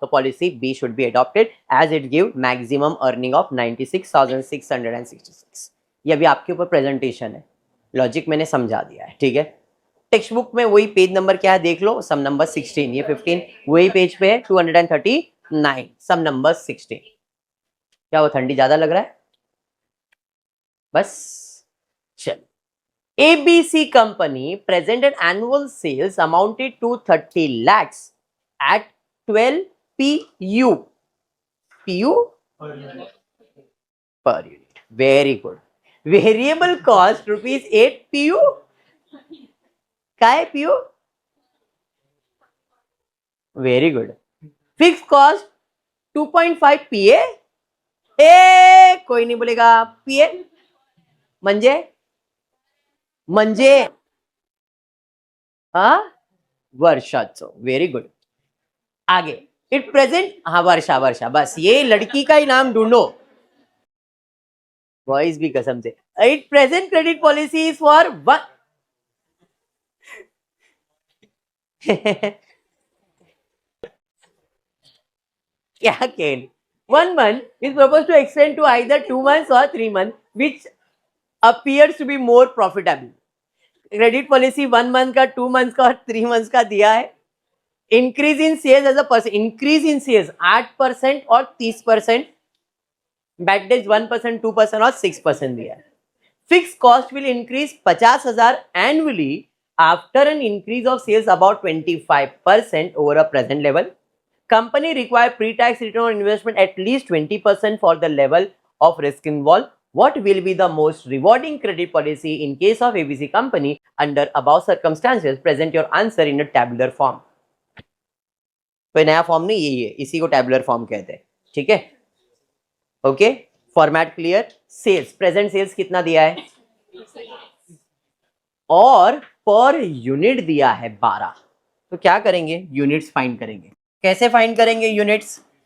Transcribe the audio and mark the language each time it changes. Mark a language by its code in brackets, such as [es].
[en] तो policy B should be adopted as it give maximum earning of 96,666। [hi] ये अभी आपके ऊपर प्रेजेंटेशन है, लॉजिक मैंने समझा दिया है, ठीक है। टेक्स्ट बुक में वही पेज नंबर क्या है देख लो, सम नंबर 16, ये 15 वही पेज पे है, 239 सम नंबर 16। क्या वो ठंडी ज्यादा लग रहा है? बस चल। [en] ABC company presented annual sales amounted to 30 lakhs at 12 PU. PU per unit. Very good. Variable cost rupees 8 PU. [mr] काय [en] PU? Very good. Fixed cost 2.5 PA. [hi] ए कोई नहीं बोलेगा [mr] PA म्हणजे म्हणजे हा वर्षाचं. [en] Very good. [hi] आगे [en] it present, [hi] हाँ वर्षा वर्षा, बस ये लड़की का ही नाम ढूंढो, वॉइस भी कसम से। [en] It present credit policy for one क्या केन 1 month is proposed to extend to either 2 months or 3 months, which appears to be more profitable. [hi] Credit policy 1 month का, 2 months का और 3 months का दिया है। [en] Increase in sales as a percent, increase in sales 8% और 30%, bad debts 1%, 2% और 6% दिया है। Fix cost will increase 50,000 annually after an increase of sales about 25% over a present level. Company require pre-tax return on investment at least 20% for the level of risk involved. What will be the most rewarding credit policy in case of ABC company under above circumstances? Present your answer in a tabular form. [hi] कोई नया form नहीं, यही है, इसी को tabular form कहते हैं, ठीक है। Okay, format clear. Sales, present sales कितना दिया है और पर यूनिट दिया है 12। तो क्या करेंगे, यूनिट्स फाइंड करेंगे। कैसे फाइंड करेंगे यूनिट्स?